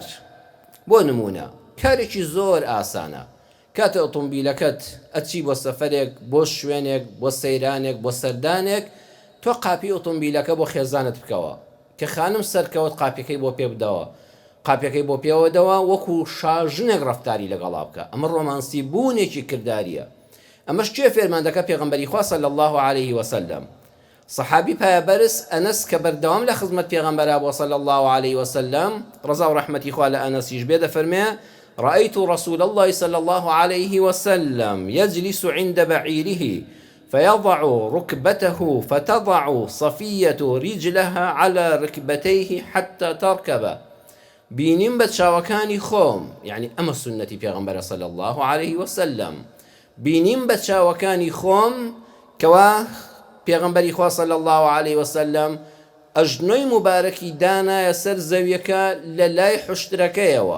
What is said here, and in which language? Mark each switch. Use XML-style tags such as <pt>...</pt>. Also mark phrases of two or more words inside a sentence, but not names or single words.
<ckb>بۆ نمونە کارێکی زۆر ئاسانە، کاتە ئۆتۆمبیلەکەت ئەچی بۆ سەفەرێک، بۆ شوێنێک، بۆ سەیرانێک، بۆ سەردانێک، تۆ قاپی ئۆتۆمبیلەکە بۆ خێزانت بکەوە کە خانم سەرکەوت قاپەکەی بۆ پێ بدەوە، قاپەکەی بۆ پێوەدەوە وەکو شاژنێک ڕەفتاری لەگەڵا بکە. ئەمە ڕۆمانسی بوونێکی کرداریە. ئەمەش کوێ فێرمان دەکە پێغەمبەری خوا</ckb> <ar>صلی الله عليه وسلم.</ar> <ckb>صحابی پایەبەرز ئەنەس کە بەردەوام لە خزمەت پێغەمبەرا بۆ</ckb> <ar>صلی الله عليه وسلم،</ar> <ckb>ڕەزا و ڕەحمەتی خوا لە ئەنەسیش بێ، دەفەرمێ</ckb> <ar>رأيت رسول الله صلى الله عليه وسلم يجلس عند بعيره فيضع ركبته فتضع صفية رجلها على ركبتيه حتى تركب.</ar> <ckb>بینیم بە چاوەکانی خۆم، یعنی ئەمە سنەتی پێغەمبەرە</ckb> <ar>صلی الله عليه وسلم،</ar> <ckb>بینیم بە چاوەکانی خۆم کەوا پێغەمبەری خوا</ckb> <ar>صلی الله عليه وسلم</ar> <ckb>ئەژنۆی مبارەکی دانایە سەر زەویەکە لە لای حوشترەکەیەوە.</ckb>